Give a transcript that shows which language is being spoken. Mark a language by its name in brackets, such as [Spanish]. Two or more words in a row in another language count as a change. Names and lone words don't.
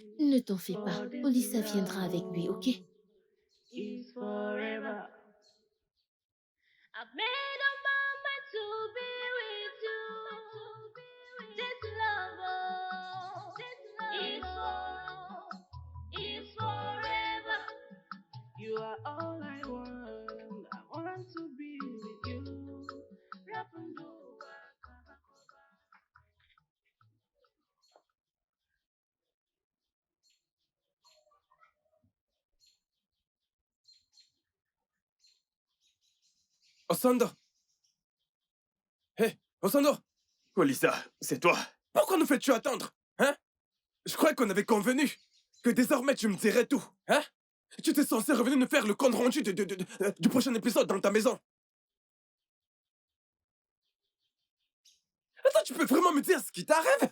[French] Ne t'en fais pas. Olissa viendra avec lui, ok? [English] Is forever. I've made up my mind to be with you. This love, is forever. You are all I want. I want to be with you. Rapunzel. [French] Osondo. Hé, Osondo. Olisa, c'est toi? Pourquoi nous fais-tu attendre? Hein? Je croyais qu'on avait convenu que désormais tu me dirais tout. Hein? Tu étais censé revenir nous faire le compte rendu du prochain épisode dans ta maison. Attends, tu peux vraiment me dire ce qui t'arrive?